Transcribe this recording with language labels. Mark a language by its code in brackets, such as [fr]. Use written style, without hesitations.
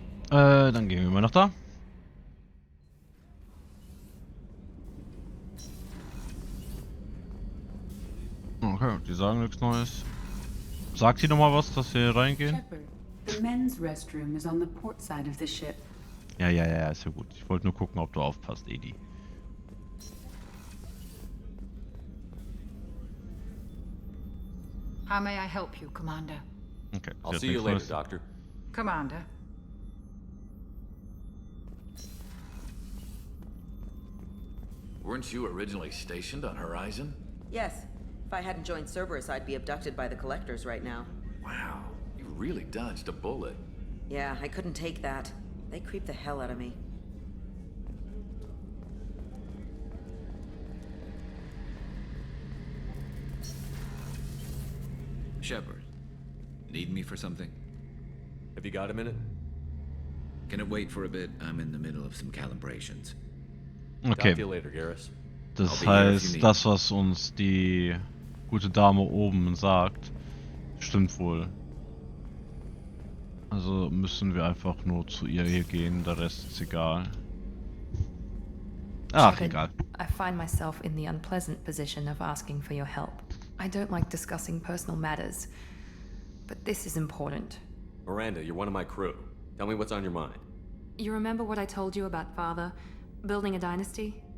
[de] Dann gehen wir mal nach da. Okay, die sagen nichts Neues. Sagt sie nochmal was, dass wir reingehen? [en] Shepard, the men's restroom is on the port side of the ship. [de] Ja, ist ja gut. Ich wollte nur gucken, ob du aufpasst, Edie. [en] How may I help you, Commander? Okay. I'll see you later, Doctor. Commander. Weren't you originally stationed on Horizon? Yes. If I hadn't joined Cerberus, I'd be abducted by the Collectors right now. Wow, you really dodged a bullet. Yeah, I couldn't take that. They creep the hell out of me. Shepard, need me for something? Have you got a minute? Can it wait for a bit? I'm in the middle of some calibrations. Okay. Talk to you later, Garrus. [de] Das heißt, das, was uns die gute Dame oben sagt, stimmt wohl. Also müssen wir einfach nur zu ihr hier gehen, der Rest ist egal. Ach, egal. [en] I find myself in the unpleasant position of asking for your help. I don't like discussing personal matters, but this is important. Miranda, you're one of my crew. Tell me what's on your mind. You remember what I told you about Father? Building a dynasty?